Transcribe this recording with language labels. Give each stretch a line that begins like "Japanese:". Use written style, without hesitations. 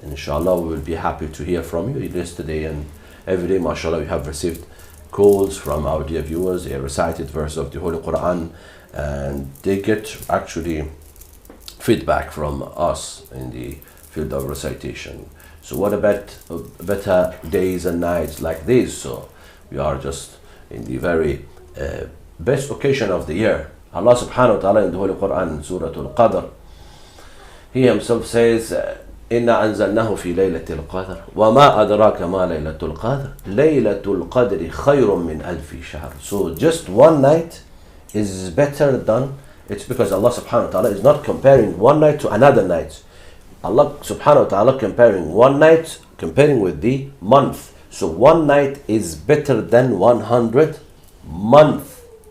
English: Inshallah, we will be happy to hear from you. Yesterday and every day, mashallah, we have received calls from our dear viewers, a recited verse of the Holy Quran, and they get actually feedback from us in the field of recitation. So what about better days and nights like this? So we are just in the very best occasion of the year. Allah subhanahu wa ta'ala in the Holy Quran, Surah Al-Qadr, He himself says,
Arabic: إِنَّا أَنزَلْنَاهُ فِي لَيْلَةِ الْقَدْرِ وَمَا أَدْرَاكَ مَا لَيْلَةُ الْقَدْرِ لَيْلَةُ الْقَدْرِ خَيْرٌ مِّنْ أَلْفِ شَهْرٍ.
English: So just one night is better than, it's because Allah subhanahu wa ta'ala is not comparing one night to another night. Allah subhanahu wa ta'ala comparing one night, comparing with the month. So one night is better than 100 months.